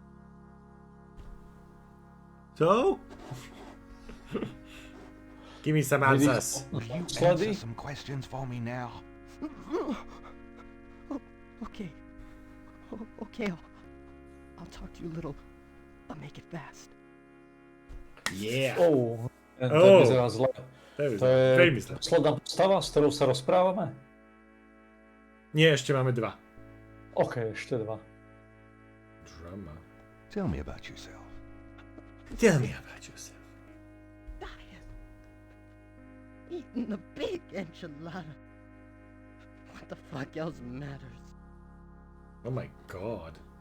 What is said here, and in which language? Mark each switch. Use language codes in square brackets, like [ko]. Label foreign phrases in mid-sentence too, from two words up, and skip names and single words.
[en] So? Give me some answers. Will you answer some questions for me now? Okay. Okay, I'll talk to you a little. I'll make it fast. Yeah. [sk] To vyzerá zle. To je veľmi zle. posledná postava, s ktorou sa rozprávame? Nie, ešte máme dva. OK, ešte dva. [en] Drama. Tell me about yourself. Tell me about yourself. Dying. Eating a big enchilada. What the fuck else matters? Oh my god.